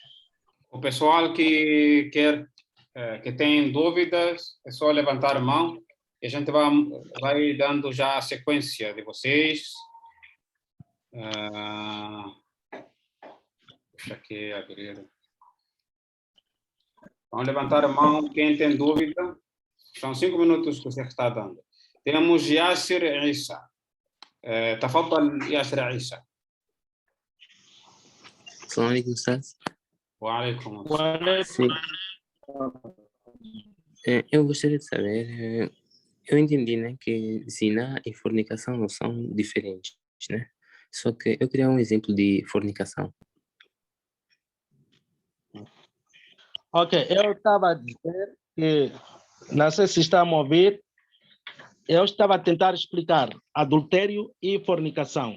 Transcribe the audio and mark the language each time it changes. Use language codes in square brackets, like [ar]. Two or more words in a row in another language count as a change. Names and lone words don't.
[pt] O pessoal que tem dúvidas, é só levantar a mão e a gente vai dando já a sequência de vocês. Deixa aqui abrir. Vamos levantar a mão quem tem dúvida. São 5 minutos que você está dando. Temos Yasser Issa. تفضل ياسر عيسى. [ar] السلام عليكم أستاذ. وعليكم السلام. [pt] Sim. Eu gostaria de saber, eu entendi, né, que zina e fornicação não são diferentes, né? Só que eu queria um exemplo de fornicação. Ok, eu estava a dizer que, não sei se está a me ouvir, eu estava a tentar explicar adultério e fornicação.